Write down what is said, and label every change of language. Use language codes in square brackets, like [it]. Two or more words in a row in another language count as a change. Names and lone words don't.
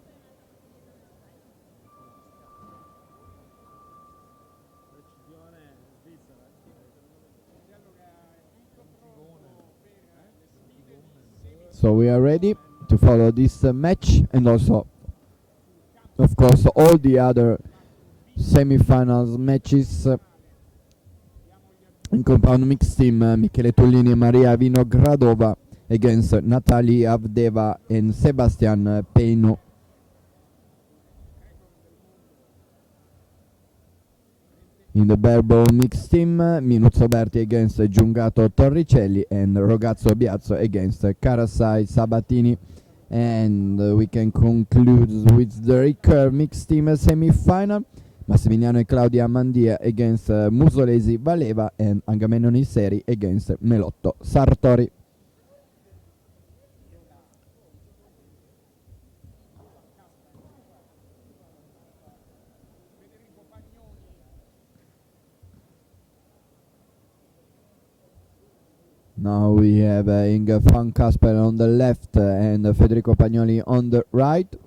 [en] So we are ready to follow this match, and also, of course, all the other semi-finals matches in compound mixed team. Michele Tullini and Maria Vinogradova against Natalie Avdeva and Sebastian Peino. In the barebow mixed team, Minuzzo Berti against Giungato Torricelli and Rogazzo Biazzo against Carasai Sabatini. And we can conclude with the recurve mixed team semi-final. Massimiliano e Claudia Mandia against Musolesi Valeva and Agamennoni Seri against Melotto Sartori. Now we have Inge van Kaspel on the left and Federico Pagnoli on the right.